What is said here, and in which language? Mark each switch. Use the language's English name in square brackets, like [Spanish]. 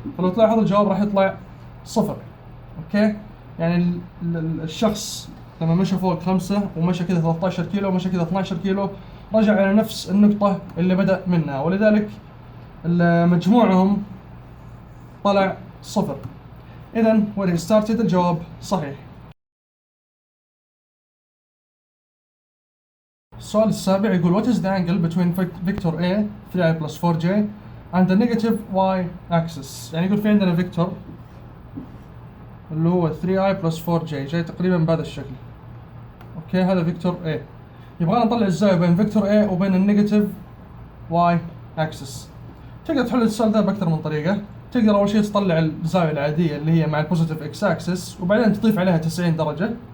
[Arabic] فلو تلاحظ الجواب راح يطلع 0 أوكي. يعني الشخص لما مشى فوق 5 ومشى كذا 13 كيلو ومشى كذا 12 كيلو رجع على نفس النقطة اللي بدأ منها، ولذلك مجموعهم طلع 0. إذن [English] where he started [Arabic] الجواب صحيح. السؤال السابع يقول [English] what is the angle between vector A 3i plus 4j and the negative y axis. [Arabic] يعني يقول في عندنا فيكتور اللي هو [English] 3i plus 4j [Arabic] جاي تقريبا بهذا الشكل. اوكي هذا فيكتور A. يبغى نطلع الزاوية بين فيكتور A وبين النيجاتيف y axis. تقدر تحل السؤال ذا بأكثر من طريقة. تقدر أول شيء تطلع الزاوية العادية اللي هي مع البوزيتيف x axis وبعدين تضيف عليها 90 درجة.